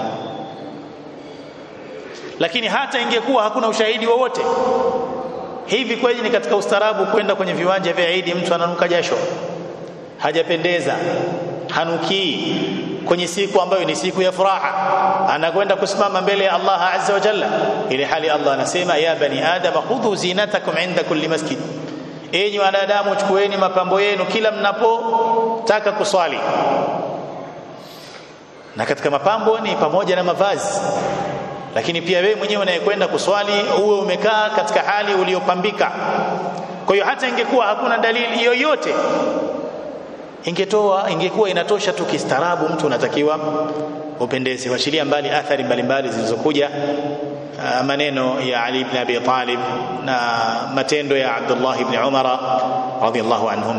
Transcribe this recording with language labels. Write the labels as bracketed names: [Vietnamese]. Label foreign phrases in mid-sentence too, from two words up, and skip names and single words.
[Swahili] Lakini hata ingekuwa hakuna ushahidi wowote, hivi kweli ni katika ustaarabu kwenda kwenye viwanja vya Eid mtu ananuka jasho, hajapendeza, hanukii, kwenye siku ambayo ni siku ya furaha anakwenda kusimama mbele ya Allah [Arabic] عز وجل, [Swahili] ili hali Allah anasema [Arabic] يا بني آدم خذوا زينتكم عند كل مسجد, [Swahili] enyi wanadamu chukueni mapambo yenu kila mnapotaka kuswali. Na katika mapambo ni pamoja na mavazi, lakini pia wewe mwenyewe unayekwenda kuswali uwe umekaa katika hali uliyopambika. Kwa hiyo hata ingekuwa hakuna dalili yoyote, ingekuwa inatosha tu kistaarabu, mtu unatakiwa upendeze, washiria mbali athari mbalimbali zilizokuja, maneno ya Ali ibn Abi Talib na matendo ya Abdullah ibn Umar [Arabic] رضي الله عنهما.